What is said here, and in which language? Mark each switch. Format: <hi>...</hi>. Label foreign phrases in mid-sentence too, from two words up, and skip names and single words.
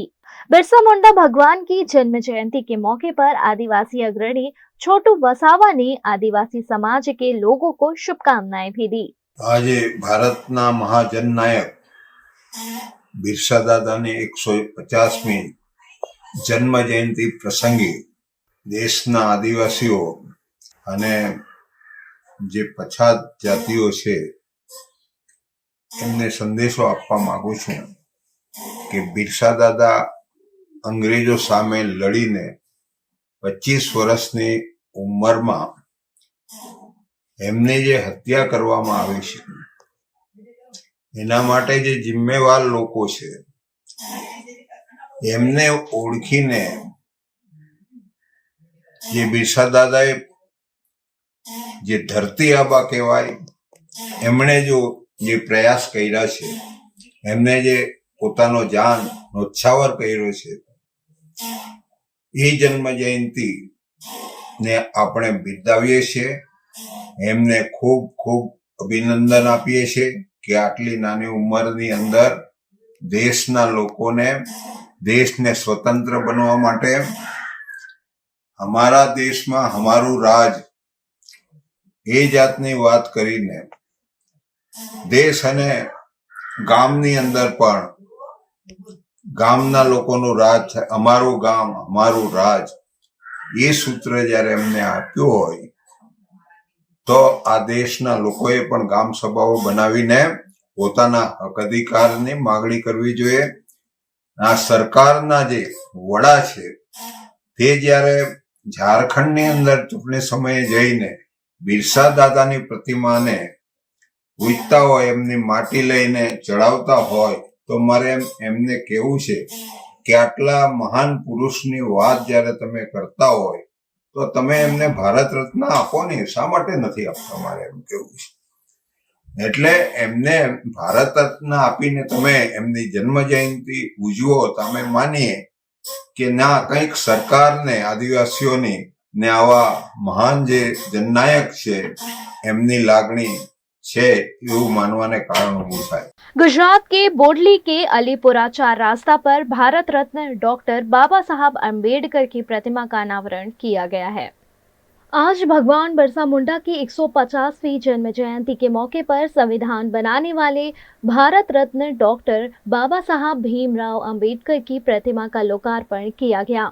<hi>बिरसा मुंडा भगवान की जन्म जयंती के मौके पर आदिवासी अग्रणी छोटू वसावा ने आदिवासी समाज के लोगों को शुभकामनाएं भी दी।</hi> <gu>આજ ભારતના મહાજનનાયક બિરસા દાદા ને 150મી જન્મ જયંતી પ્રસંગે દેશના આદિવાસીઓ અને જે પછાત જાતિઓ છે એમને સંદેશો આપવા માંગુ છું કે બિરસા દાદા અંગ્રેજો સામે લડીને 25 વર્ષની ઉંમરમાં એમને જે હત્યા કરવામાં આવી છે એના માટે જે જિમ્મેવાર લોકો છે એમને ઓળખીને જે બિરસા દાદાએ જે ધરતી આબા કહેવાય એમણે જો જે પ્રયાસ કર્યા છે એમને જે પોતાનો જાન નોછાવર કર્યો છે એ જન્મ જયંતી ને આપણે બિરદાવીએ છીએ। એમને ખૂબ ખૂબ અભિનંદન આપીએ છે કે આટલી નાની ઉંમરની અંદર દેશના લોકોને દેશને સ્વતંત્ર બનવા માટે</gu> <hi>हमारा देश में</hi> <gu>હમારૂ રાજ એ જાતની વાત કરીને દેશ અને ગામની અંદર પણ ગામના લોકોનું રાજ છે અમારૂ ગામ અમારૂ રાજ એ સૂત્ર જ્યારે એમને આપ્યું હોય તો આ દેશના લોકોએ પણ ગામ સભાઓ બનાવીને પોતાના હક અધિકારની માગણી કરવી જોઈએ। આ સરકારના જે વડા છે તે જ્યારે ઝારખંડની અંદર ચૂંટણી સમયે જઈને બિરસા દાદાની પ્રતિમાને પૂજતા હોય એમની માટી લઈને ચઢાવતા હોય તો મારે એમને કહેવું છે કે આટલા મહાન પુરુષની વાત જ્યારે તમે કરતા હોય તો તમે એમને ભારત રત્ન આપો ને શા માટે નથી આપતા મારે એમ કહેવું છે। એટલે એમને ભારત રત્ન આપીને તમે એમની જન્મ જયંતી ઉજવો તો અમે માનીએ કે ના કંઈક સરકારને આદિવાસીઓની ને આવા મહાન જે જનનાયક છે એમની લાગણી છે એવું માનવાને કારણ ઊભું થાય।</gu> <hi>गुजरात के बोडली के अलीपुरा 4 रास्ता पर भारत रत्न डॉक्टर बाबा साहब अम्बेडकर की प्रतिमा का अनावरण किया गया है। आज भगवान बिरसा मुंडा की 150वीं जन्म जयंती के मौके पर संविधान बनाने वाले भारत रत्न डॉक्टर बाबा साहब भीमराव अंबेडकर की प्रतिमा का लोकार्पण किया गया।</hi>